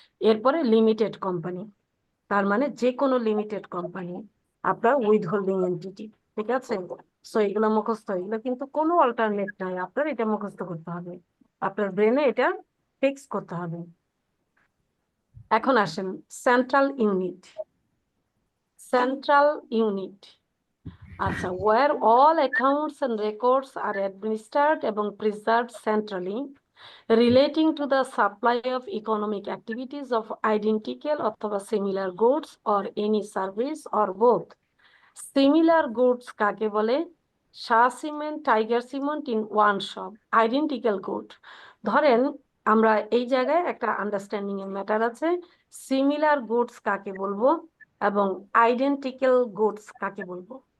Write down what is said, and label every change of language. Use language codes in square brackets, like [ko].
[bn] এরপরে limited company, তার মানে যে কোনো লিমিটেড কোম্পানি আপনার উইথহোল্ডিং এন্টিটি, ঠিক আছে? সো এগুলো মুখস্থ, এগুলো কিন্তু কোনো অল্টারনেট নাই, আপনার এটা মুখস্থ করতে হবে, আপনার ব্রেনে এটা ফিক্স করতে হবে। এখন আসেন সেন্ট্রাল ইউনিট। সেন্ট্রাল ইউনিট, আচ্ছা, [en] where all accounts and records are administered এবং preserved centrally relating to the supply of economic activities of identical অথবা similar goods or any service or both. Similar goods [bn] কাকে বলে? Shah cement, tiger cement [en] In one shop, identical good. [bn] ধরেন আমরা এই জায়গায় একটা understanding এর ম্যাটার আছে। সিমিলার গুডস কাকে বলবো এবং আইডেন্টিক্যাল গুডস কাকে বলবো?